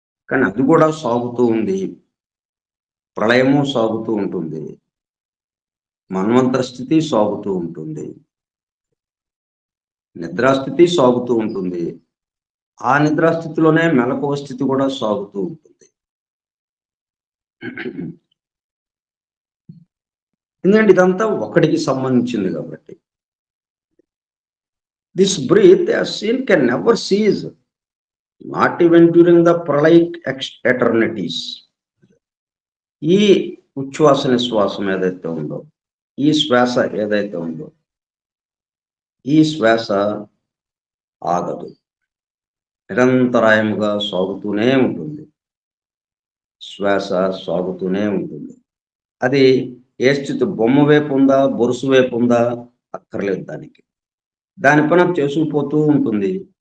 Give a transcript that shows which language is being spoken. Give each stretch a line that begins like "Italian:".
Telugu: కానీ అది కూడా సాగుతూ ఉంది, ప్రళయము సాగుతూ ఉంటుంది, మన్వంతర స్థితి సాగుతూ ఉంటుంది, నిద్రాస్థితి సాగుతూ ఉంటుంది, ఆ నిద్రాస్థితిలోనే మెలకువ స్థితి కూడా సాగుతూ ఉంటుంది. ఎందుకంటే ఇదంతా ఒకటికి సంబంధించింది కాబట్టి.
English: This breath as seen can never cease, not even during the pralaic eternities.
Telugu: ఈ ఉచ్ఛ్వాస నిశ్వాసం ఏదైతే ఉందో, ఈ శ్వాస ఏదైతే ఉందో, ఈ శ్వాస ఆగదు, నిరంతరాయముగా సాగుతూనే ఉంటుంది. శ్వాస సాగుతూనే ఉంటుంది. అది ఏ స్థితి, బొమ్మ వైపు ఉందా, బొరుసు వైపు ఉందా అక్కర్లేదు, దాని పని చేసుకుపోతూ ఉంటుంది.